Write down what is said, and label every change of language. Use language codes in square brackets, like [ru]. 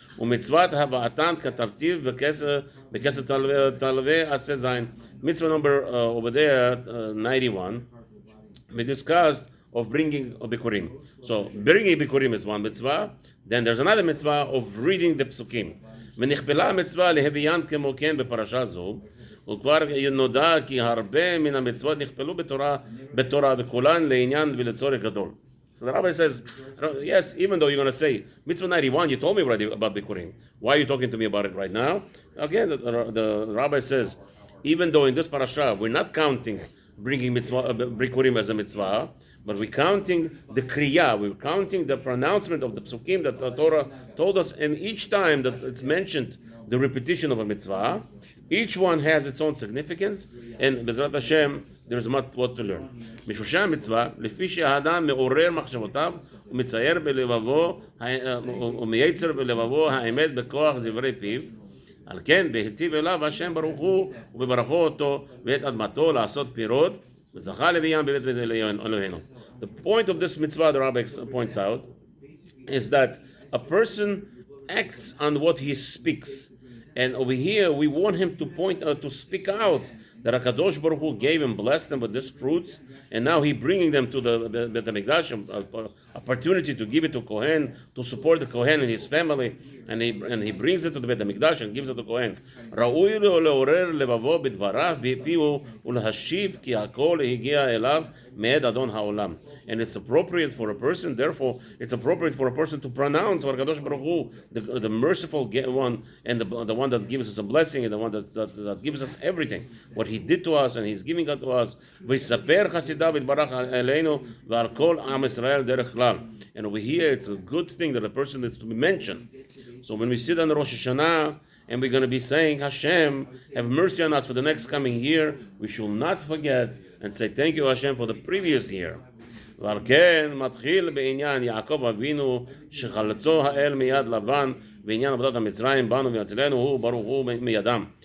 [he] U'mitzvat hava'atan katavtiv b'kesed talveh aseh zayin. [en] Mitzvah number over there, 91. We discussed of bringing a Bikurim. So bringing Bikurim is one mitzvah. Then there's another mitzvah of reading the psukim. [he] ונכפלה המצווה להביאן כמו כן בפרשה זו, וכבר נודע כי הרבה מן המצוות נכפלו בתורה וכולן לעניין ולצורך גדול. [en] So the rabbi says, yes, even though you're going to say, mitzvah 91, you told me already about Bikurim. Why are you talking to me about it right now? Again, the rabbi says, even though in this parasha we're not counting bringing Bikurim as a mitzvah, but we're counting the kriya, we're counting the pronouncement of the psukim that the Torah told us, and each time that it's mentioned the repetition of a mitzvah, each one has its own significance, and Bezrat Hashem, there's much what to learn. [he] משושי המצווה, לפי שהאדם מעורר מחשבותיו, ומצייר בלבבו, ומייצר בלבבו האמת בכוח דברי פיו, על כן, בהיטיב אליו השם ברוך הוא, ובברכו אותו, ואת אדמתו לעשות פירות, וזכה לביאם בבית אלוהינו. [en] The point of this mitzvah, the rabbi points out, is that a person acts on what he speaks. And over here, we want him to speak out that HaKadosh Baruch Hu gave him, blessed him with these fruits, and now he's bringing them to the Beit HaMikdash, opportunity to give it to Kohen, to support the Kohen and his family, and he brings it to the Beit HaMikdash and gives it to Kohen. [he] ראוי לו לעורר לבבו בדבריו, בפיו ולהשיב כי הכל הגיע אליו מאת אדון העולם. [en] And it's appropriate for a person, therefore, it's appropriate for a person to pronounce what HaKadosh Baruch Hu, the merciful one, and the one that gives us a blessing, and the one that gives us everything, what he did to us, and he's giving it to us. [he] ויספר חסידיו יתברך עלינו ועל כל עם ישראל דרך כלל. [en] And over here, it's a good thing that a person is to be mentioned. So when we sit on Rosh Hashanah, and we're going to be saying, Hashem, have mercy on us for the next coming year, we should not forget and say, thank you, Hashem, for the previous year. [he] ועל כן מתחיל בעניין יעקב אבינו שחלצו האל מיד לבן בעניין עבודת המצרים בנו ויצילנו הוא ברוך הוא מידם.